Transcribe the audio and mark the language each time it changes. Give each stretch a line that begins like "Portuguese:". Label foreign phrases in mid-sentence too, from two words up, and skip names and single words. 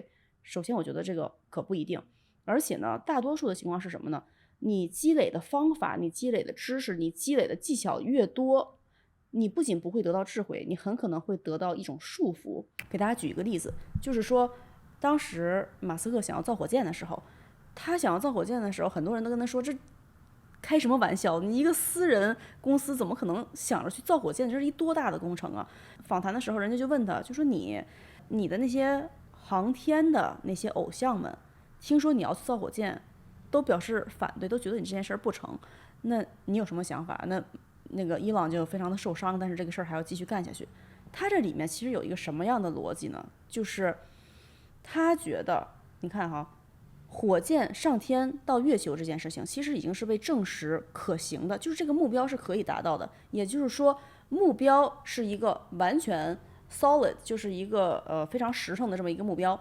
Chinese: 首先我覺得這個可不一定，而且呢，大多數的情況是什麼呢？你積累的方法、你積累的知識、你積累的技巧越多，你不僅不會得到智慧，你很可能會得到一種束縛。給大家舉一個例子，就是說當時馬斯克想要造火箭的時候，他想要造火箭的時候，很多人都跟他說，這開什麼玩笑，你一個私人公司怎麼可能想着去造火箭，這是一多大的工程啊。訪談的時候人家就問他，就說你的那些航天的那些偶像們聽說你要去造火箭都表示反对，都覺得你這件事不成，那你有什麼想法？那個伊朗就非常的受傷，但是這個事兒還要繼續幹下去。他這裡面其實有一個什麼樣的邏輯呢？就是他覺得你看哈，火箭上天到月球這件事情其實已經是被證實可行的，就是這個目標是可以達到的，也就是說目標是一個完全 solid， 就是一個非常實誠的這麼一個目標。